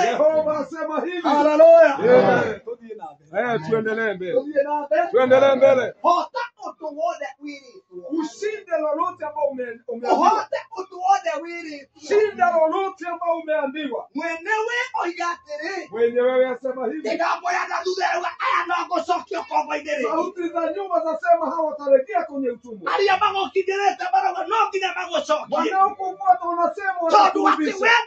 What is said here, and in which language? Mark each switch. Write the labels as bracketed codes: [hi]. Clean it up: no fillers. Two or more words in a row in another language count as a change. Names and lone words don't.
[sw] Yehova asema hivi. Haleluya. Amen. [ki] Tũthiĩ na mbere. [sw] Tuendelee mbele. [ki] Tũthiĩ na mbere. [sw] Tuendelee mbele. [ki] Hota ũndũ wothe wĩrĩtwo. [sw] Ushinde lolote ambao umeambiwa. [ki] Ũhote ũndũ wothe [sw] Shinda lolote ambao umeambiwa. Mwenyewe yasema hivi. Sauti za nyuma zasema hawatarejea kwenye utumwa. Wanaokufuata wanasema watakurudisha.